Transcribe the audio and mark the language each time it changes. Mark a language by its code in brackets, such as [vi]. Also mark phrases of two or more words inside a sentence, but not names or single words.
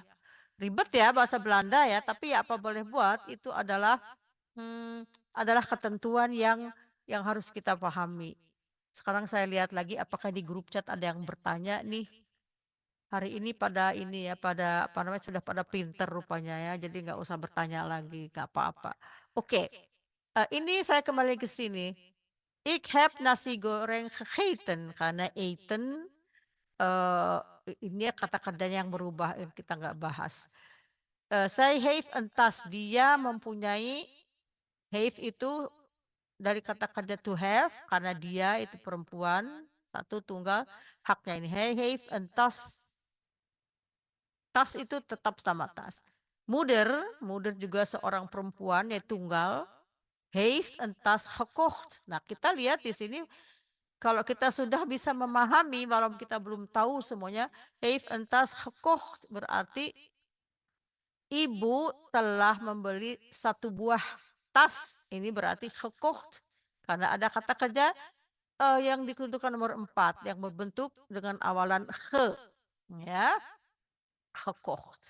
[id] Ribet ya bahasa Belanda ya, tapi ya apa boleh buat, itu adalah ketentuan yang harus kita pahami. Sekarang saya lihat lagi apakah di grup chat ada yang bertanya nih. Hari ini pada ini ya, pada apa namanya, sudah pada pinter rupanya ya, jadi nggak usah bertanya lagi, nggak apa-apa. Oke, ini saya kembali ke sini. [nl] Ik heb nasi goreng gegeten, [id] karena eten, ini kata kerjanya yang berubah, kita nggak bahas. [nl] Zij heeft een tas, [id] dia mempunyai, heeft itu dari kata kerja [en] to have, [id] karena dia itu perempuan, satu tunggal, haknya ini. [nl] Hij heeft een tas. [id] Tas itu tetap sama tas. Moeder juga seorang perempuan ya tunggal, [nl] heeft een tas gekocht. [id] Nah, kita lihat di sini kalau kita sudah bisa memahami walaupun kita belum tahu semuanya, [nl] heeft een tas gekocht [id] berarti ibu telah membeli satu buah tas. Ini berarti gekocht karena ada kata kerja yang dikedudukan nomor 4 yang berbentuk dengan awalan ge, ya, gekocht.